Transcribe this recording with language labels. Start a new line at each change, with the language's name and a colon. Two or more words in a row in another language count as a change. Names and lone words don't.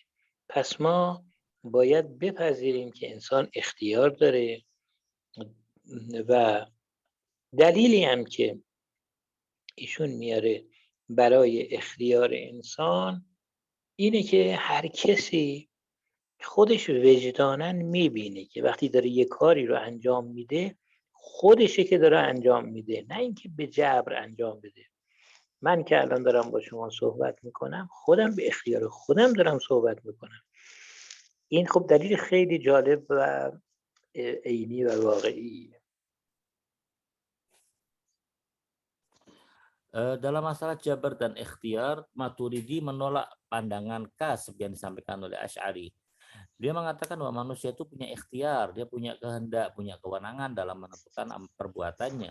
Persian: پس ما باید بپذیریم که انسان اختیار داره و دلیلی هم که ایشون میاره برای اختیار انسان اینه که هر کسی خودش وجداناً میبینه که وقتی داره یه کاری رو انجام میده خودشه که داره انجام میده، نه اینکه به جبر انجام بده. من که الان دارم با شما صحبت میکنم خودم به اختیار خودم دارم صحبت میکنم. این خب دلیل خیلی جالب و عینی و واقعی.
Indonesian: Dalam masalah jabar dan ikhtiar, Maturidi menolak pandangan kasb yang disampaikan oleh Asy'ari. Dia mengatakan bahwa manusia itu punya ikhtiar, dia punya kehendak, punya kewenangan dalam menentukan perbuatannya.